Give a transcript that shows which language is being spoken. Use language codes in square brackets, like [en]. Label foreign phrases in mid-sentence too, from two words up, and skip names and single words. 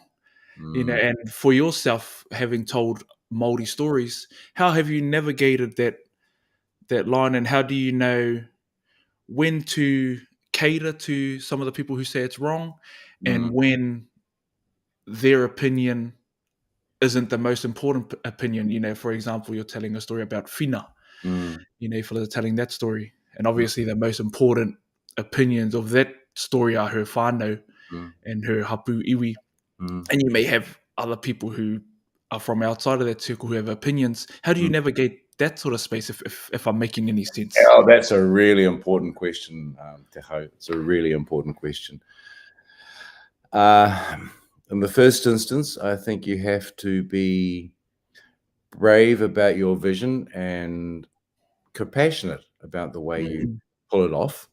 [en] You know, and for yourself, having told Māori stories, how have you navigated that line, and how do you know when to cater to some of the people who say it's wrong, and when their opinion isn't the most important opinion? You know, for example, you're telling a story about Whina, you know, for telling that story, and obviously the most important opinions of that story are her whānau and her [mi] hapu iwi, [en] and you may have other people who are from outside of that circle who have opinions. How do you navigate that sort of space, if I'm making any sense? Oh, that's a really important question, Te Hau. It's a really important question. In the first instance, I think you have to be brave about your vision and compassionate about the way you pull it off.